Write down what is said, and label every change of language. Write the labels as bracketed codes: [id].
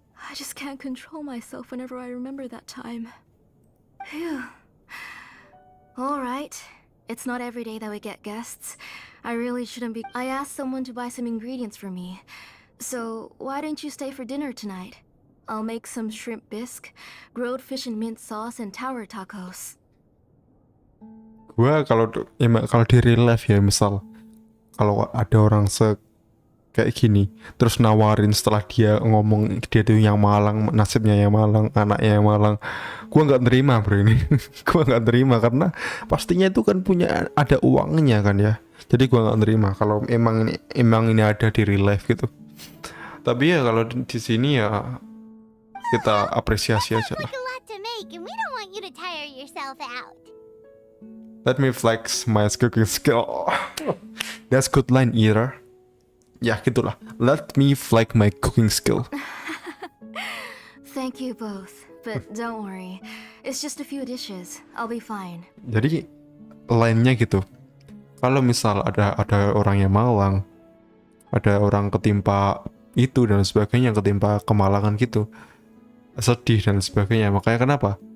[en] I just can't control myself whenever I remember that time. Phew. Alright. It's not every day that we get guests. I really shouldn't be... I asked someone to buy some ingredients for me. So, why don't you stay for dinner tonight? I'll make some shrimp bisque, grilled fish and mint sauce, and tower tacos. [id] Gua kalau di real life ya, misal kalau ada orang kayak gini terus nawarin setelah dia ngomong dia tuh yang malang, nasibnya yang malang, anaknya yang malang, gua nggak nerima bro ini. Gua nggak nerima karena pastinya itu kan punya ada uangnya kan ya, jadi gua nggak nerima kalau emang ini ada di real life gitu. Tapi ya kalau di sini ya kita apresiasi aja lah. [en] Like a lot to make, and we don't want you to tire yourself out. Let me flex my cooking skill. That's good line, Ira. [id] Ya gitulah. [en] Let me flex my cooking skill. Thank you both, but don't worry. It's just a few dishes. I'll be fine. [id] Jadi line-nya gitu. Kalau misal ada orang yang malang, ada orang ketimpa itu dan sebagainya, ketimpa kemalangan gitu, sedih dan sebagainya, makanya kenapa?